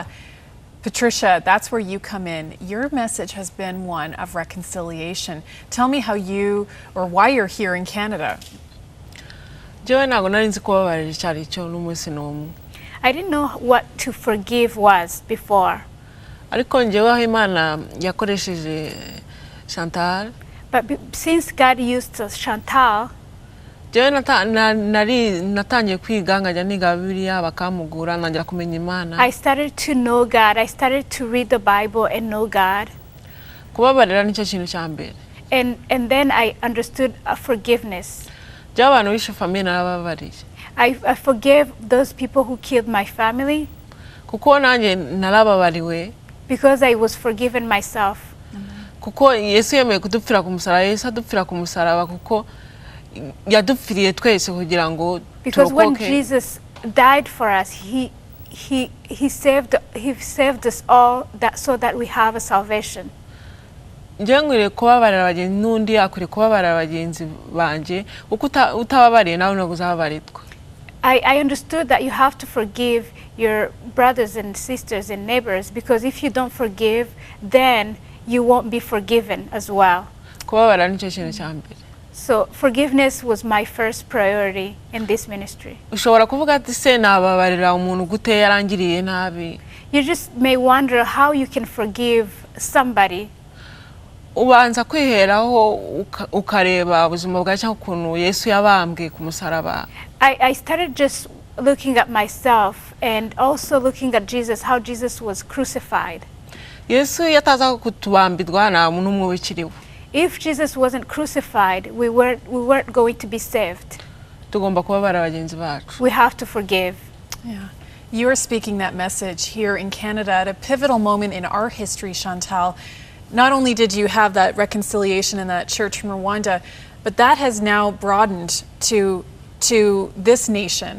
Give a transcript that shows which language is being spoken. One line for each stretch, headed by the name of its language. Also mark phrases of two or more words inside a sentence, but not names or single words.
English: Patricia, that's where you come in. Your message has been one of reconciliation. Tell me how you, or why you're here in Canada. I didn't know what to forgive was before.
Kinyarwanda: Ariko njewe aho Imana yakoresheje Chantal.
English: But since God used Chantal,
Kinyarwanda: jewe natangiye kwiga nkajya niga Bibiliya bakamugura nangira kumenya Imana.
English: I started to know God. I started to read the Bible and know God.
Kinyarwanda: Kubabarira nicyo kintu cya mbere.
English: And then I understood forgiveness.
Kinyarwanda: Jewe abantu bishe famille narababariye.
English: I forgave those people who killed my family.
Kinyarwanda: Kuko nanjye narababariwe.
English: Because I was forgiven myself.
Kinyarwanda: Kuko Yesu yemeye kudupfira ku musaraba, Yesu adupfira ku musaraba kuko yadupfiriye twese kugira ngo turokoke.
English: Because when Jesus died for us, he saved us all so that we have a salvation.
Kinyarwanda: Nje ngwire kubabarira abagenzi n'undi akure kubabarira abagenzi banje uko utababariye nawe no kuzababaritwa.
English: I understood that you have to forgive your brothers and sisters and neighbors, because if you don't forgive, then you won't be forgiven as well.
Kinyarwanda: Kubabarira nicyo kintu cya mbere.
English: So forgiveness was my first priority in this ministry.
Kinyarwanda: Ushobora kuvuga ati se nababarira umuntu gute yarangiriye nabi.
English: You just may wonder how you can forgive somebody.
Kinyarwanda: Ubanza kwiheraho ukareba ubuzima bwawe cyangwa ukuntu Yesu yabambwe ku musaraba.
English: I started just looking at myself and also looking at Jesus, how Jesus was crucified.
Kinyarwanda: Yesu yataza kutubambirwa nta muntu umwe wikiriwe.
English: If Jesus wasn't crucified, we weren't going to be saved.
Kinyarwanda: Tugomba kubabarira abagenzi bacu.
English: We have to forgive. Yeah. You are speaking that message here in Canada at a pivotal moment in our history, Chantal. Not only did you have that reconciliation in that church from Rwanda, but that has now broadened to this nation.